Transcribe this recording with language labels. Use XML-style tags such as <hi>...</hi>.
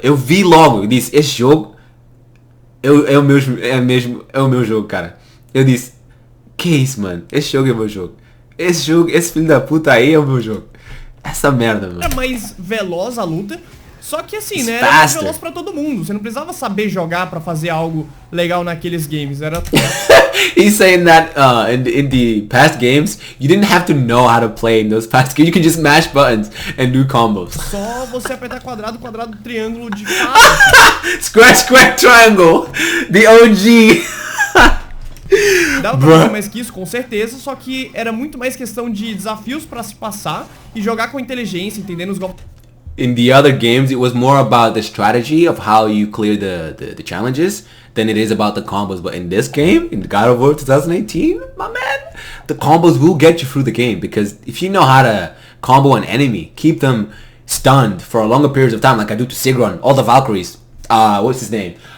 <pt>Eu vi logo. Eu disse, esse jogo é o meu jogo, cara. Eu disse, que isso, mano? Esse jogo é o meu jogo. Esse filho da puta aí é o meu jogo. Essa merda, mano. É mais veloz a luta. Só que assim, né? Era mais veloz pra todo mundo. Você não precisava saber jogar pra fazer algo legal naqueles games. Era...</pt> <en>He's saying that in the past games, you didn't have to know how to play in those past games. You can just mash buttons and do combos.</en> <pt>Só você apertar quadrado, triângulo de</pt> <en>Square, triangle. The OG.</en> <pt>Dava pra fazer mais que isso, com certeza, só que era muito mais questão de desafios pra se passar e jogar com inteligência, entendendo os golpes.</pt> <en>In the other games, it was more about the strategy of how you clear the challenges than it is about the combos. But in this game, in God of War 2018, my man, the combos will get you through the game, because if you know how to combo an enemy, keep them stunned for a longer period of time, like I do to Sigrun, all the Valkyries. What's his name?</en>